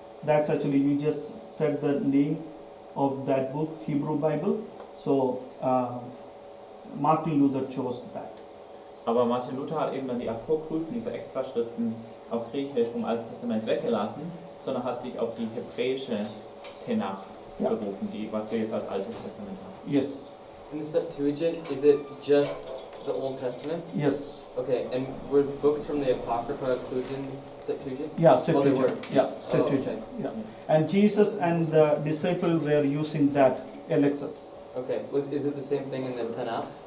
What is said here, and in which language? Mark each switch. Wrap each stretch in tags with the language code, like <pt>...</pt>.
<en>That's actually, you just said the name of that book, Hebrew Bible. So Martin Luther chose that.</en> <de>Aber Martin Luther hat eben dann die Apokryphen, diese Extraschriften auf Griechisch vom Alten Testament weggelassen, sondern hat sich auf die hebräische Tenach berufen, was wir jetzt als Altes Testament haben.</de> <en>Yes. In the Septuagint, is it just the Old Testament? Yes. Okay, and were books from the Apocrypha included in the Septuagint? Yeah, Oh, they were. Septuagint. Yeah, Septuagint. okay. Yeah. And Jesus and the disciple were using that LXS. Okay, is it the same thing in the Tanakh?</en>